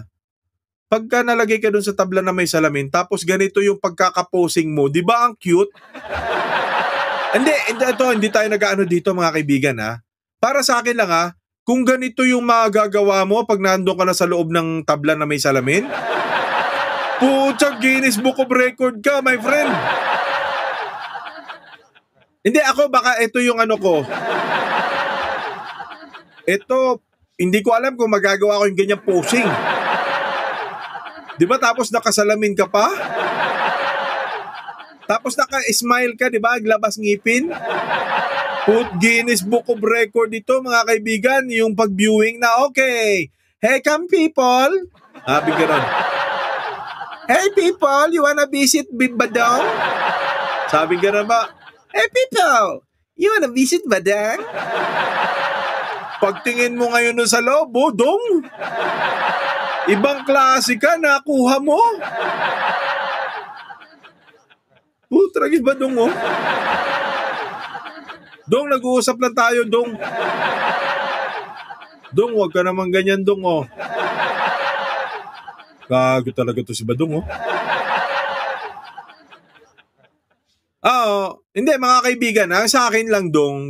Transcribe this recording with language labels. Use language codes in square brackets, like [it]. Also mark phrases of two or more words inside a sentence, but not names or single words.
[tl] Pagka nalagay ka doon sa tabla na may salamin, tapos ganito yung pagkakaposing mo, di ba ang cute? Hindi tayo nag-ano dito mga kaibigan ha. Para sa akin lang ha, kung ganito yung magagawa mo pag nandun ka na sa loob ng tabla na may salamin, pucha, Guinness Book of Record ka, [en] my friend. [tl] Hindi, ako baka ito yung ano ko. Ito, hindi ko alam kung magagawa ko yung ganyang posing. Di ba tapos nakasalamin ka pa? Tapos naka-smile ka, di ba? Glabas ngipin. Put Guinness Book of Record ito mga kaibigan, yung pag-viewing na okay. [en] Hey, come people. [tl] Sabi gano'n. [en] Hey people, you wanna visit Badong? [tl] Sabi gano'n ba? [en] Hey people, you wanna visit Badong? [tl] Pagtingin mo ngayon nun sa loob, Dong. Ibang klase ka, nakuha mo. Tragis ba, Dong, oh? Dong, nag-uusap lang tayo, Dong. Dong, wag ka naman ganyan, Dong, oh. Gago talaga to si Badong, oh. Hindi, mga kaibigan, ha? Sa akin lang, Dong.